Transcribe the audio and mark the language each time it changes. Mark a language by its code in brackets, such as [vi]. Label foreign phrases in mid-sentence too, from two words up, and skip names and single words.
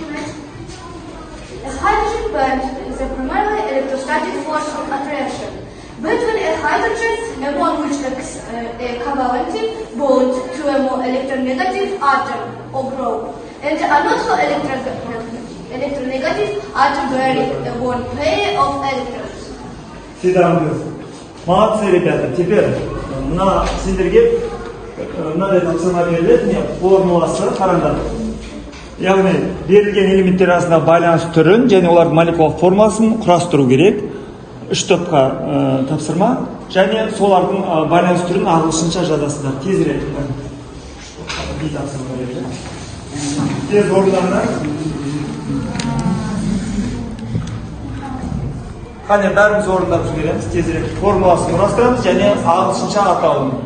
[en] A hydrogen bond is a primarily electrostatic force of attraction between a hydrogen, a bond which makes a covalent bond to a more electronegative atom or group, and another electronegative atom bearing a bond pair of electrons. Sit down, please. [ru] Молодцы, ребята. Теперь на [kk] сендерге мындай тапсырма берилет. Міне формуласы қараңдар. Яғни берілген элементтер арасындағы байланыс түрін және олардың молекулалық формуласын құрастыру керек. 3 топқа тапсырма және солардың байланыс түрін ағылшынша жазасыздар. Тезірек. Тез орындарына. Қане бәріміз орындап жібереміз. Тезірек формуласын құрастырамыз және ағылшынша атауын.